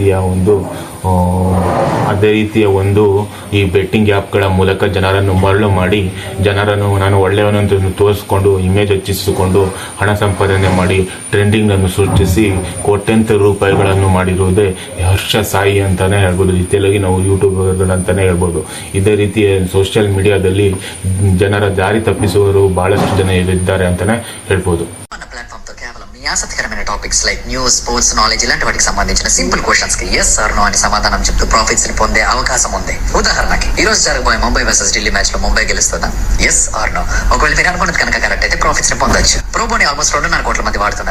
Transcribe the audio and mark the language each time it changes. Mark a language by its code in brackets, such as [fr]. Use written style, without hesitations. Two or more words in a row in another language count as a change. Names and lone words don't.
[kn] ರೀತಿಯ ಒಂದು ಈ [en] betting apps [kn] ಮೂಲಕ ಜನರನ್ನು ಮರಳು ಮಾಡಿ ಜನರನ್ನು ನಾನು ಒಳ್ಳೆಯವನಂತ ತೋರಿಸ್ಕೊಂಡು ಇಮೇಜ್ ಹೆಚ್ಚಿಸಿಕೊಂಡು ಹಣ ಸಂಪಾದನೆ ಮಾಡಿ ಟ್ರೆಂಡಿಂಗ್ ಅನ್ನು ಸೃಷ್ಟಿಸಿ ಕೋಟ್ಯಂತರ ರೂಪಾಯಿಗಳನ್ನು ಮಾಡಿರುವುದೇ ಹರ್ಷ ಸಾಯಿ ಅಂತಾನೆ ಹೇಳ್ಬೋದು. ಈ ತೆಲುಗಿನ ಯೂಟ್ಯೂಬರ್ಗಳಂತಾನೆ ಹೇಳ್ಬೋದು. ಇದೇ ರೀತಿಯ [en] social media [kn] ಜನರ ದಾರಿ ತಪ್ಪಿಸುವವರು ಬಹಳಷ್ಟು ಜನ ಇದ್ದಾರೆ ಅಂತಾನೆ ಹೇಳ್ಬೋದು. [te] ఆసక్తికరమైన టాపిక్స్ [en] like news, sports, knowledge [te] ఇలాంటి వాటికి సంబంధించిన [en] simple questions [te] కి [en] yes or no [te] అని సమాధానం చెప్తూ ప్రాఫిట్స్ ని పొందే అవకాశం ఉంది. ఉదాహరణకి ఈ రోజు జరగబోయే ముంబై వర్సెస్ ఢిల్లీ మ్యాచ్ లో ముంబై గెలుస్తుందా? [en] yes or no. [te] ఒకవేళ మీరు అనుకున్నది కనుక కరెక్ట్ అయితే ప్రాఫిట్స్ ని పొందొచ్చు. ప్రోబోని ఆల్మోస్ట్ 2.5 కోట్ల మంది వాడుతున్నారు.